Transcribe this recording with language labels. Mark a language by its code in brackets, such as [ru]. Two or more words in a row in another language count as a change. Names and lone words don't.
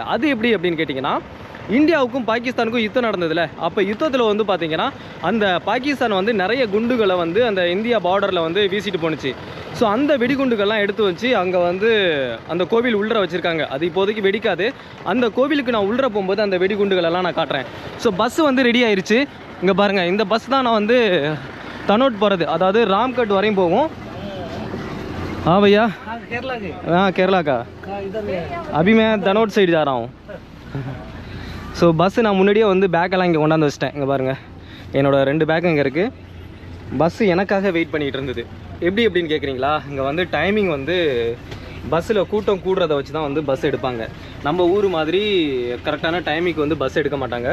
[ta] அது எப்படி அப்படின்னு கேட்டிங்கன்னா, இந்தியாவுக்கும் பாகிஸ்தானுக்கும் யுத்தம் நடந்ததில்ல, அப்போ யுத்தத்தில் பார்த்தீங்கன்னா அந்த பாகிஸ்தான் நிறைய குண்டுகளை அந்த இந்தியா பார்டரில் வீசிட்டு போணுச்சு. ஸோ அந்த வெடிகுண்டுகள்லாம் எடுத்து வச்சு அங்கே அந்த கோவில் உள்ளே வச்சுருக்காங்க. அது இப்போதைக்கு வெடிக்காது. அந்த கோவிலுக்கு நான் உள்ளே போகும்போது அந்த வெடிகுண்டுகளெல்லாம் நான் காட்டுறேன். ஸோ பஸ் ரெடி ஆயிடுச்சு. இங்கே பாருங்கள், இந்த பஸ் தான் நான் தனோட் போகிறது, அதாவது ராம்கட் வரையும் போகும். [hi] हाँ भैया, केरला के? हाँ केरला का। अभी मैं तनोट साइड जा रहा हूँ. [ta] ஸோ பஸ்ஸு நான் முன்னாடியே பேக்கெல்லாம் இங்கே கொண்டாந்து வச்சிட்டேன். இங்கே பாருங்கள், என்னோடய 2 பேக் இங்கே இருக்குது. பஸ்ஸு எனக்காக வெயிட் பண்ணிகிட்டு இருந்தது. எப்படி எப்படின்னு கேட்குறீங்களா? இங்கே டைமிங் பஸ்ஸில் கூட்டம் கூடுறத வச்சு தான் பஸ் எடுப்பாங்க. நம்ம ஊர் மாதிரி கரெக்டான டைமிங்க்கு பஸ் எடுக்க மாட்டாங்க.